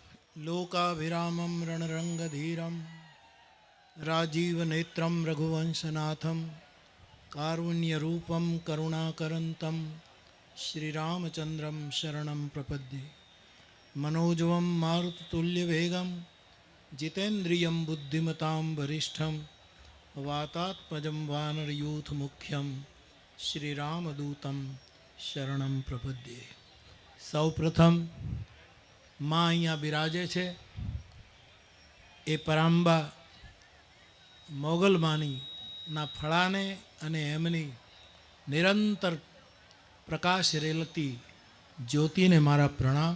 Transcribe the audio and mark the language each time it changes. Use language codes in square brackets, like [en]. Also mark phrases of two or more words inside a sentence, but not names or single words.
[sa] लोकाभिरामं रणरङ्गधीरं राजीवनेत्रं रघुवंशनाथं कारुण्यरूपं करुणाकरन्तं श्रीरामचन्द्रं शरणं प्रपद्ये। मनोजवं मारुततुल्यवेगं जितेन्द्रियं बुद्धिमतां वरिष्ठं वातात्मजं वानरयूथमुख्यं श्रीरामदूतं शरणं प्रपद्ये। [gu] સૌપ્રથમ માં અહીંયા બિરાજે છે એ પરાંબા મોગલમાનીના ફળાને અને એમની નિરંતર પ્રકાશ રેલતી જ્યોતિને મારા પ્રણામ।